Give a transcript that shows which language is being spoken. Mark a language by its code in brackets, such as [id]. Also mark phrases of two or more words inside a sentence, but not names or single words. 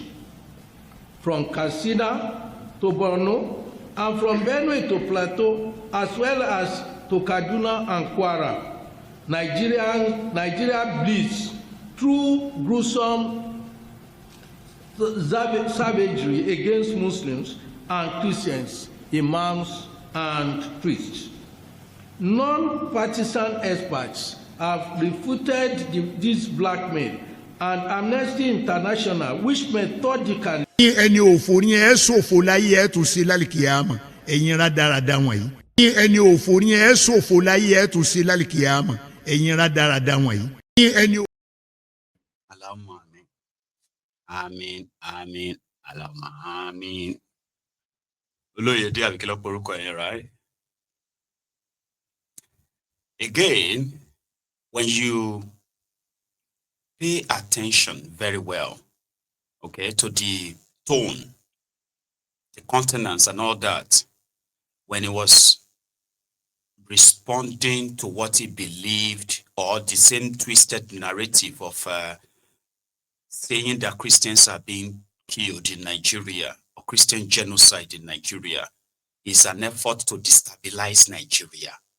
[en] From Katsina to Borno, and from Benue to Plateau, as well as to Kaduna and Kwara, Nigeria bleeds through gruesome savagery against Muslims and Christians, imams and priests. Non-partisan experts have refuted this blackmail, and Amnesty International, which methodically [yo] ẹni òfò ni ẹ ṣòfò láyé ẹ tún sí lálìkìyàmà ẹ̀yin rádaràda wọ̀nyí. ẹni òfò ni ẹ ṣòfò láyé ẹ tún sí lálìkìyàmà ẹ̀yin rádaràda wọ̀nyí. [ar] اللهم آمين آمين. اللهم آمين. [yo] Olóyèdè àbíkílọ̀ porúkọ yẹn, [en] right? Again, when you pay attention very well, okay, to the tone, the countenance and all that, when he was responding to what he believed, or the same twisted narrative of saying that Christians are being killed in Nigeria, or Christian genocide in Nigeria, is an effort to destabilize Nigeria.